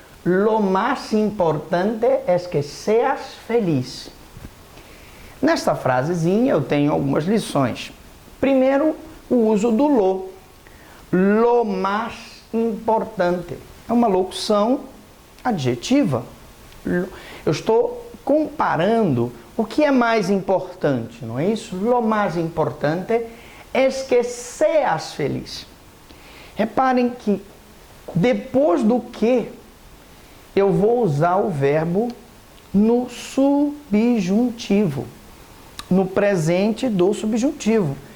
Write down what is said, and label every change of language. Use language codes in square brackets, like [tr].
[es] Lo más importante es que seas feliz. [pt] Nesta frasezinha eu tenho algumas lições. Primeiro, o uso do lo. [es] Lo más importante. [pt] É uma locução adjetiva. Eu estou comparando o que é mais importante, não é isso? [es] Lo más importante es que seas feliz. [pt] Reparem que depois do que eu vou usar o verbo no subjuntivo, no presente do subjuntivo.